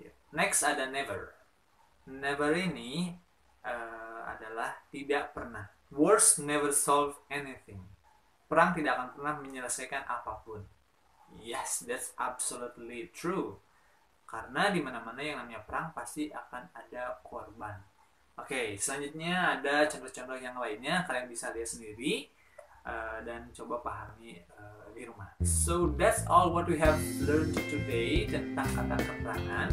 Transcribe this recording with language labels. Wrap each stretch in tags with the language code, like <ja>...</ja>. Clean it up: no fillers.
<id>Next ada never. Never ini adalah tidak pernah.</id> <en>Wars never solve anything.</en> <id>Perang tidak akan pernah menyelesaikan apapun.</id> <en>Yes, that's absolutely true.</en> <id>Karena di mana-mana yang namanya perang pasti akan ada korban. Oke, selanjutnya ada contoh-contoh yang lainnya. Kalian bisa lihat sendiri dan coba pahami di rumah.</id> <en>So that's all what we have learned today</en> <id>tentang kata keterangan.</id>